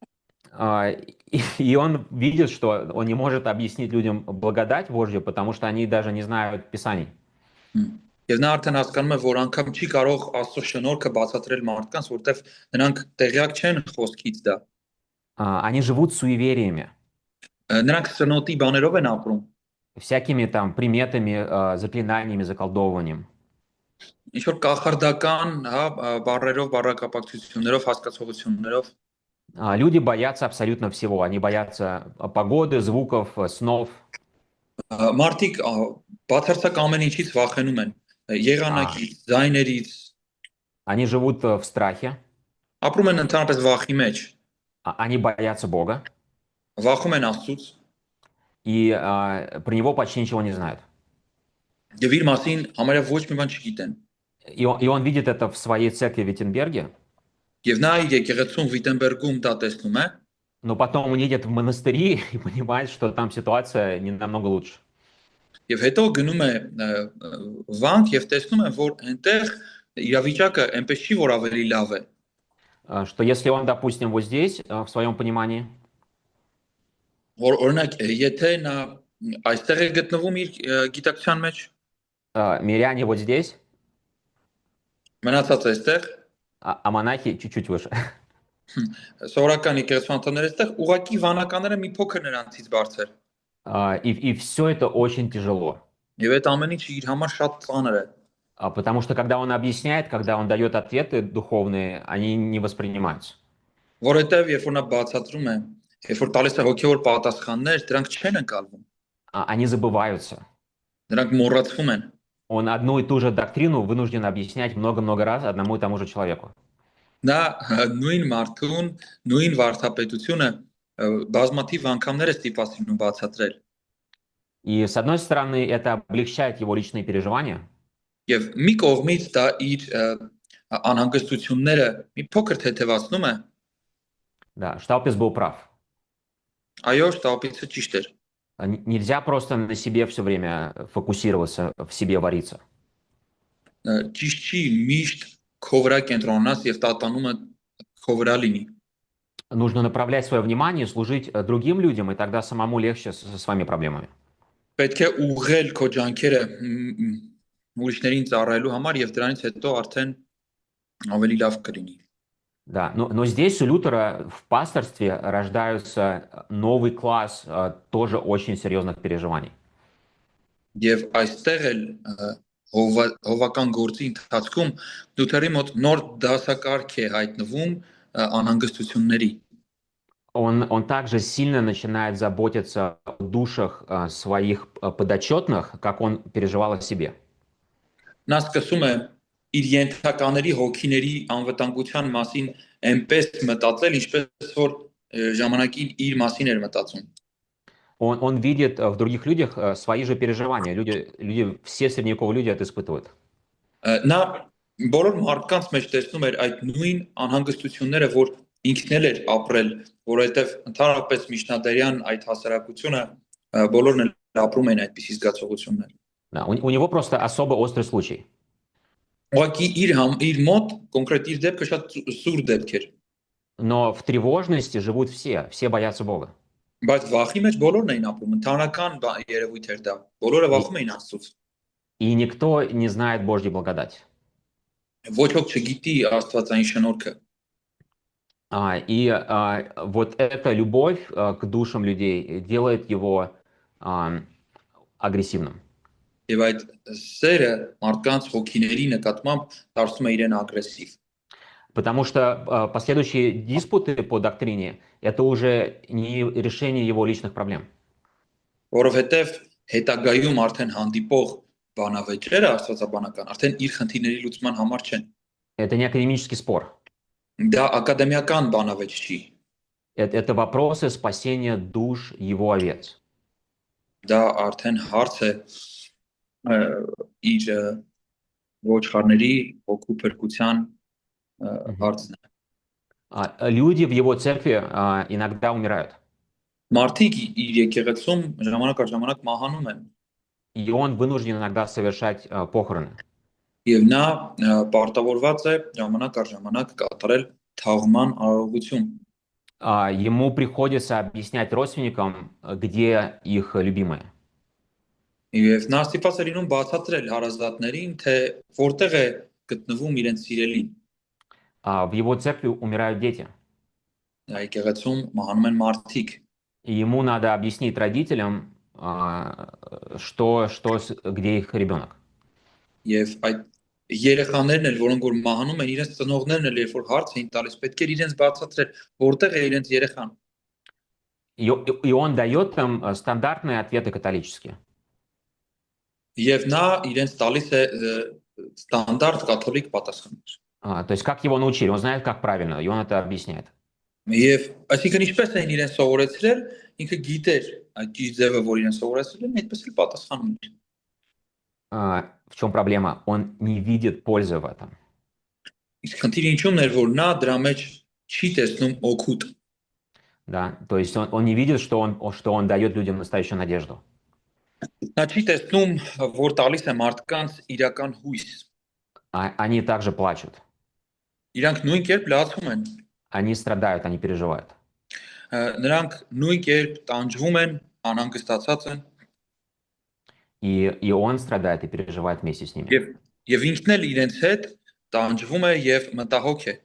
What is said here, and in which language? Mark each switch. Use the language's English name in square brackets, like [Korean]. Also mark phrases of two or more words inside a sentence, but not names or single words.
[Russian] И он видит, что он не может объяснить людям благодать Божью, потому что они даже не знают Писаний. [Armenian] Եվ նա արդեն հասկանում է, որ անգամ չի կարող Աստծո շնորհքը բացատրել մարդկանց, որտեվ նրանք տեղյակ չեն խոսքից դա։ [Russian] Они живут суевериями, [Armenian] Նրանք սնոտի բաներով են ապրում, [Russian] всякими там приметами, заклинаниями, заколдовыванием. [Armenian] ինչ որ կախարդական, հա, բառերով, բառակապակցություններով, հասկացողություններով։ [Russian] Люди боятся абсолютно всего. Они боятся погоды, звуков, снов. [Armenian] Մարդիկ բացարձակ ամեն ինչից վախենում են, եղանակից, ձայներից, [Russian] Они живут в страхе, [Armenian] ապրում են ընդհանրապես վախի մեջ, [Russian] они боятся Бога, [Armenian] վախում են Աստծուց [Russian] и про Него почти ничего не знают. [Armenian] եւ իր մասին համարյա ոչ մի բան չգիտեն։ [Russian] И он видит это в своей церкви в Виттенберге, [Armenian] Եվ նա իր եկեղեցում Վիտենբերգում դա տեսնում է, [Russian] но потом он едет в монастыри и понимает, что там ситуация не намного лучше. [Armenian] եւ հետո գնում է վանք եւ տեսնում է, որ այնտեղ իրավիճակը այնպես չի, որ ավելի լավ է։ [Russian] Что если он, допустим, вот здесь, в своем понимании, [Armenian] Որ օրինակ, եթե նա այստեղ է գտնվում իր գիտակցության մեջ, [Russian] миряне вот здесь, [Armenian] մնացած այստեղ, [Russian] а монахи чуть-чуть выше. [Armenian] սովորական եկեղեցու անդամները այստեղ, ուղակի վանականները մի փոքր նրանցից բարձր։ [Russian] И все это очень тяжело. [Armenian] Եվ այդ ամեն ինչը իր համար շատ ծանր է։ [Russian] Потому что когда он объясняет, когда он дает ответы духовные, они не воспринимаются. [Armenian] Որովհետև երբ որ նա բացատրում է, երբ որ տալիս է հոգևոր պատասխաններ, дրանք չեն ընկալվում։ [Russian] Они забываются. [Armenian] Դրանք մոռացվում են։ [Russian] Он одну и ту же доктрину вынужден объяснять много-много раз одному и тому же человеку. [Armenian] Նա նույն մարդուն, նույն վարդապետությունը բազմաթիվ անգամներ է ստիպասիրում բացատրել։ [Russian] И с одной стороны, это облегчает его личные переживания, [Armenian] Եվ մի կողմից դա իր անհանգստությունները մի փոքր թեթևացնում է։ [Russian] да, Штаупис был прав. [Armenian] Այո, Շտապիցը ճիշտ էր։ [Russian] Нельзя просто на себе все время фокусироваться, в себе вариться. [Armenian] Ճիշտ չի միշտ քո վրա կենտրոնանաս եւ տատանումը քո վրա լինի։ [Russian] Нужно направлять свое внимание, служить другим людям, и тогда самому легче со своими проблемами. [Armenian] Պետք է ուղղել քո ջանքերը ուրիշներին ծառայելու համար եւ դրանից հետո արդեն ավելի լավ կլինի։ [Russian] Да, но здесь у Лютера в пасторстве рождаются новый класс тоже очень серьезных переживаний. [Armenian] Եվ այստեղ էլ հովական գործի ընթացքում Լութերի մոտ նոր դասակարգ է հայտնվում անհանգստությունների։ [Russian] Он также сильно начинает заботиться о душах своих подотчетных, как он переживал о себе. [Armenian] Նա սկսում է իր ենթակաների հոգիների անվտանգության մասին այնպես մտածել, ինչպես որ ժամանակին իր մասին էր մտածում։ [Russian] Он видит в других людях свои же переживания. Все средневековые люди это испытывают. [Armenian] Նա բոլոր մարդկանց մեջ տեսնում էր այդ նույն անհանգստությունները, որ ինքն էլ էր ապրել, որովհետև ընդհանրապես միջնադարյան այդ հասարակությունը բոլորն էլ ապրում են այդպիսի զգացողություններ։ [Russian] Да, у него просто особо острый случай. [Armenian] Ուղղակի իր մոտ կոնկրետ իր դեպքը շատ սուր դեպք էր։ [Russian] Но в тревожности живут все боятся Бога. [Armenian] Բայց վախի մեջ բոլորն էին ապրում, ընդհանրական երևույթ էր դա։ Բոլորը вախում էին Աստծուց։ [Russian] И никто не знает Божьей благодати. [Armenian] Ոչ ոք չգիտի Աստվածային շնորհքը։ [Russian] И вот эта любовь к душам людей делает его агрессивным. [Armenian] Եվ այդ սերը մարդկանց հոգիների նկատմամբ դարձնում է իրեն ագրեսիվ։ [Russian] Потому что последующие диспуты по доктрине это уже не решение его личных проблем. [Armenian] Որովհետև հետագայում արդեն հանդիպող բանավեճերը աստվածաբանական արդեն իր խնդիրների լուծման համար չեն։ [Russian] Это не академический спор. [Armenian] Դա ակադեմիական բանավեճ չի։ [Russian] Это вопросы спасения душ его овец. [Armenian] Դա արդեն հարց է ը, իր ոչխարների հոգու փրկության Мгм. հարցն է։ [Russian] Люди в его церкви иногда умирают. [Armenian] Մարդիկ իր եկեղեցում ժամանակ առ ժամանակ մահանում են [Russian] И он вынужден иногда совершать похороны. [Armenian] եւ նա պարտավորված է ժամանակ առ ժամանակ կատարել թաղման արարողություն։ [Russian] Ему приходится объяснять родственникам, где их любимые. [Armenian] Եվ նա ստիպված է լինում բացատրել հարազատներին, թե որտեղ է գտնվում իրենց սիրելին։ [Russian] В его церкви умирают дети. [Armenian] Եկեղեցում մահանում են մարդիկ [Russian] И ему надо объяснить родителям, где их ребенок. [Armenian] եւ այդ երեխաներն էլ, որոնք որ մահանում են, իրենց ծնողներն էլ երբ որ հարց էին տալիս, պետք է իրենց բացատրել, որտեղ է իրենց երեխան։ [Russian] И он дает им стандартные ответы католические. [Armenian] Եվ նա իրենց տալիս է ստանդարտ կաթոլիկ պատասխաններ։ [Russian] То есть как его научили, он знает, как правильно, и он это объясняет. [Armenian] Եվ այսինքն ինչպես էին իրեն սովորեցրել, ինքը գիտեր այդ ճիշտ ձևը, որ իրեն սովորեցրել են, այդպես էլ պատասխանում էր։ [Russian] В чем проблема? Он не видит пользы в этом. [Armenian] Իսկ խնդիրը ինչու՞մն էր, որ նա դրա մեջ չի տեսնում օգուտ։ [Russian] Да? То есть он не видит, что он дает людям настоящую надежду. [Armenian] Նա չի տեսնում, որ տալիս է մարդկանց իրական հույս։ [Russian] Они также плачут. [Armenian] Իրանք նույն кերպ լացում են։ [Russian] Они страдают, они переживают. [Armenian] Նրանք նույն կերպ տանջվում են, անհանգստացած են։ [Russian] И он страдает и переживает вместе с ними. [Armenian] Եվ ինքն էլ իրենց հետ տանջվում է եւ մտահոգ է։